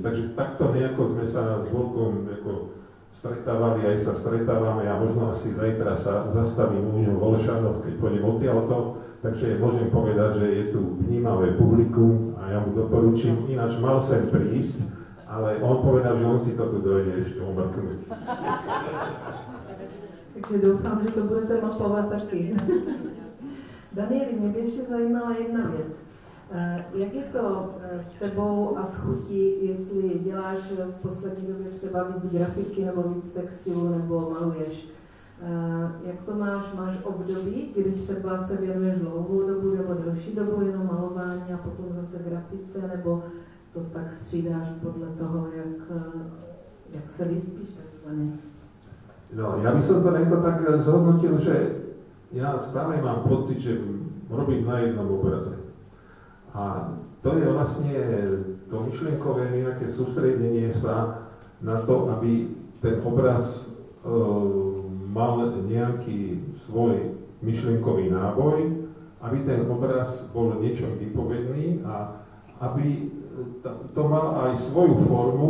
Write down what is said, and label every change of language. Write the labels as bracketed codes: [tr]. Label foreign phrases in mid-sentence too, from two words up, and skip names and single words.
[sk] Takže takto nejako sme sa s Volkom stretávali, aj sa stretávame a možno asi zajtra sa zastavím u neho v Olšanov, keď pôjdem odtiaľto. Takže môžem povedať, že je tu vnímavé publikum a ja mu doporučím, ináč mal sem prísť, ale on povedal, že on si to tu dojde ešte omrknúť. [cs] Takže doufám, že to budete mapovat taky. Danieli, mě by ještě zajímala jedna věc. Jak je to s tebou a s chutí, jestli děláš v poslední době třeba víc grafiky nebo víc textilu nebo maluješ? Jak to máš? Máš období, kdy třeba se věnuješ dlouhou dobu nebo delší dobu jenom malování a potom zase grafice, nebo to tak střídáš podle toho, jak se vyspíš takzvaně? [sk] No, ja by som to nejako tak zhodnotil, že ja stále mám pocit, že robím na jednom obraze. A to je vlastne to myšlienkové nejaké sústredenie sa na to, aby ten obraz mal nejaký svoj myšlienkový náboj, aby ten obraz bol niečom vypovedný a aby to mal aj svoju formu.